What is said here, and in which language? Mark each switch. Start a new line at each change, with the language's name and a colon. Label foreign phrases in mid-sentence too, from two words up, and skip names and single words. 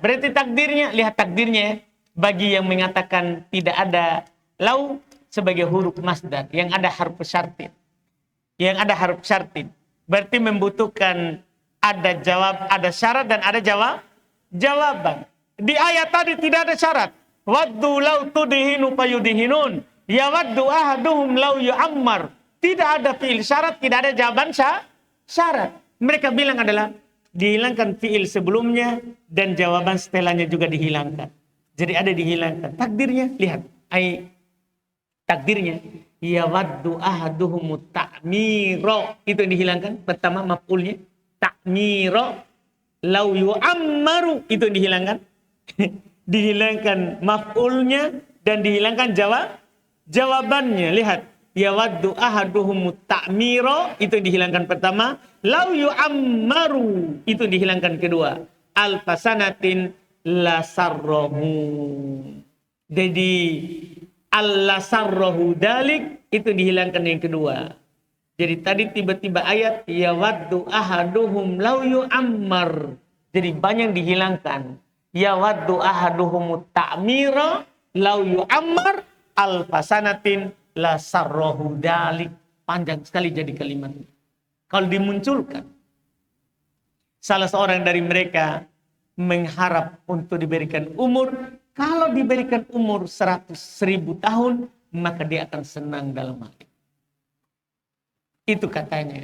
Indonesian: Berarti takdirnya, lihat takdirnya, bagi yang mengatakan tidak ada lau sebagai huruf masdar, yang ada
Arabic: حرف شرط.
Indonesian: Yang ada
Arabic: حرف شرط.
Indonesian: Berarti membutuhkan ada jawab, ada syarat dan ada jawaban. Di ayat tadi tidak ada syarat.
Arabic: ودوا لو تدهن فيدهنون. يود أحدهم لو يعمر.
Indonesian: Tidak ada fi'il syarat, tidak ada jawaban syarat. Mereka bilang adalah dihilangkan fi'il sebelumnya dan jawaban setelahnya juga dihilangkan. Jadi ada dihilangkan. Takdirnya, lihat. Takdirnya.
Arabic: يود أحدهم تعميرا.
Indonesian: Itu yang dihilangkan. Pertama maf'ulnya. Ta'miro.
Arabic: لو يعمر.
Indonesian: Itu yang dihilangkan. Dihilangkan maf'ulnya dan dihilangkan jawabannya. Lihat.
Arabic: يود أحدهم تعميرا.
Indonesian: Itu yang dihilangkan pertama.
Arabic: لو يعمر.
Indonesian: Itu yang dihilangkan kedua.
Arabic: ألف سنة لسره.
Indonesian: Jadi
Arabic: لسره ذلك.
Indonesian: Itu dihilangkan yang kedua. Jadi tadi tiba-tiba ayat.
Arabic: يود أحدهم لو يعمر.
Indonesian: Jadi banyak dihilangkan.
Arabic: يود أحدهم تعميرا لو يعمر ألف سنة لسره ذلك.
Indonesian: Panjang sekali jadi kalimat. Kalau dimunculkan, salah seorang dari mereka mengharap untuk diberikan umur. Kalau diberikan umur 100.000 tahun, maka dia akan senang dalam hati. Itu katanya.